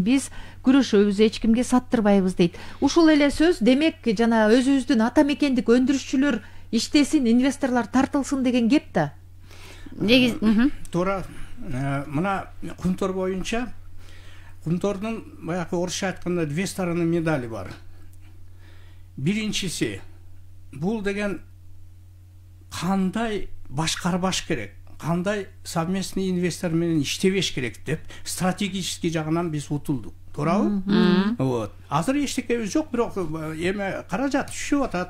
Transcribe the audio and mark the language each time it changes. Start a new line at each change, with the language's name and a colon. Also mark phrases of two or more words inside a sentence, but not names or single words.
Kyrgyz: Биз күрөшөбүз, эч кимге саттырбайбыз дейт. Ушул эле сөз демек жана өзүбүздүн ата мекендик өндүрүшчүлөр иштесин, инвесторлор тартылсын деген кеп да. Туура. Мына кумтор боюнча кумтордун баягы орусча айтканда
Russian: две стороны медали
Kyrgyz: бар. Биринчиси бул деген кандай башкарбаш керек, кандай совместный инвестор менен иштебеш керек деп стратегический жагынан биз утулдук. Туурабы? Вот. Азыр эчтекебиз жок, бирок эме каражат түшүп атат.